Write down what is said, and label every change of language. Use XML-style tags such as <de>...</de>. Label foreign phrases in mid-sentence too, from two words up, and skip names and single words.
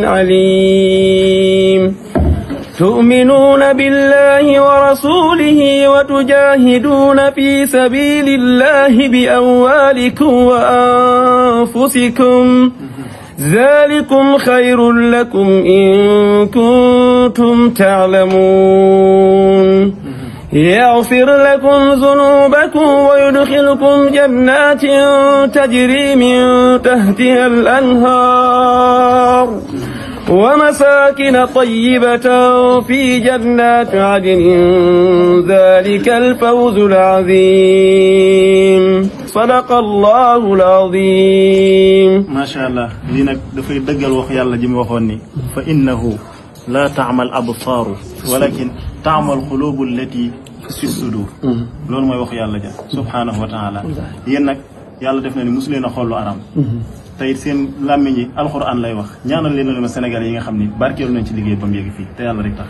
<ar>عليم تؤمنون بالله ورسوله وتجاهدون في سبيل الله بأموالكم وأنفسكم ذلكم خير لكم إن كنتم تعلمون يغفر لكم ذنوبكم ويدخلكم جنات تجري من تحتها الأنهار ومساكن طيبة في جنات عدن ذلك الفوز العظيم صدق الله العظيم. ما شاء الله</ar> <wo>lii nag dafay dëggal wax yàlla ji mu waxoon ni</wo> <ar>فإنها لا تعمى الأبصار ولكن تعمى القلوب التي في الصدور.</ar> <wo>loolu mooy wax yàlla ja</wo> <ar>سبحانه وتعالى.</ar> <wo>yéen nag yàlla def na ni mosu leen a xool lu aram tey seen làmmiñ yi alxuraan lay wax ñaanal leen ma Sénégal yi nga xam ni barkeelu nañ ci liggéey ba mu yegg fii te yàlla rek tax.</wo>